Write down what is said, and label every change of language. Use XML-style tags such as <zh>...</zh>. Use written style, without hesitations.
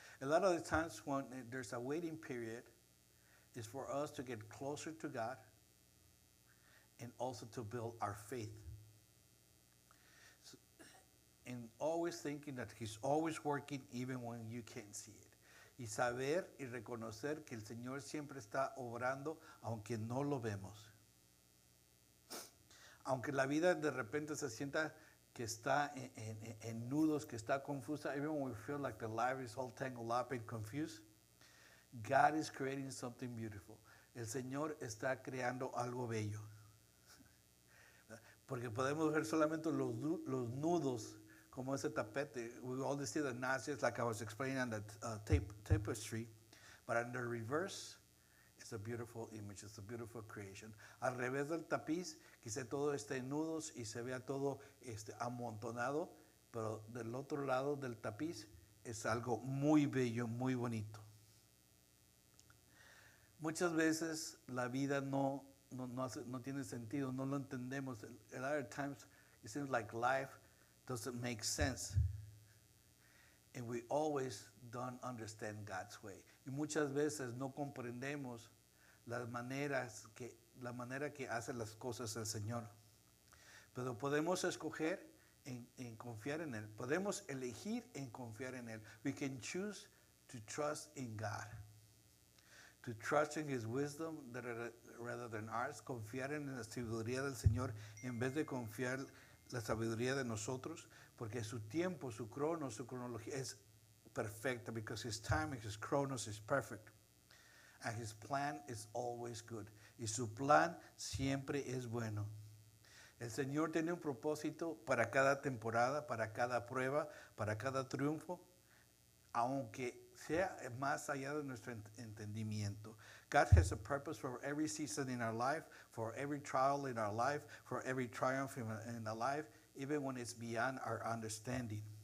<en>A lot of the times when there's a waiting period, is for us to get closer to God and also to build our faith. So, and always thinking that He's always working even when you can't see it.</en> <es>Y saber y reconocer que el Señor siempre está obrando aunque no lo vemos. Aunque la vida de repente se sienta que está en nudos, que está confusa,</es> <en>even when we feel like the life is all tangled up and confused, God is creating something beautiful.</en> <es>El Señor está creando algo bello. Porque podemos ver solamente los nudos como ese tapete.</es> <en>We only see the notches, like I was explaining on the tapestry. But on the reverse, it's a beautiful image. It's a beautiful creation.</en> <es>Al revés del tapiz, quizá todo esté en nudos y se vea todo amontonado. Pero del otro lado del tapiz es algo muy bello, muy bonito. Muchas veces la vida no tiene sentido, no lo entendemos.</es> <en>A lot of times it seems like life doesn't make sense. And we always don't understand God's way.</en> <es>Y muchas veces no comprendemos la manera que hace las cosas el Señor. Pero podemos escoger en confiar en Él. Podemos elegir en confiar en Él.</es> <en>We can choose to trust in God. To trust in His wisdom rather than ours.</en> <es>Confiar en la sabiduría del Señor en vez de confiar la sabiduría de nosotros. Porque su tiempo, su cronología es perfecta.</es> <en>Because His timing, His chronos is perfect. And His plan is always good.</en> <es>Y su plan siempre es bueno. El Señor tiene un propósito para cada temporada, para cada prueba, para cada triunfo, aunque sea más allá de nuestro entendimiento.</es> <en>God has a purpose for every season in our life, for every trial in our life, for every triumph in our life, even when it's beyond our understanding.</en>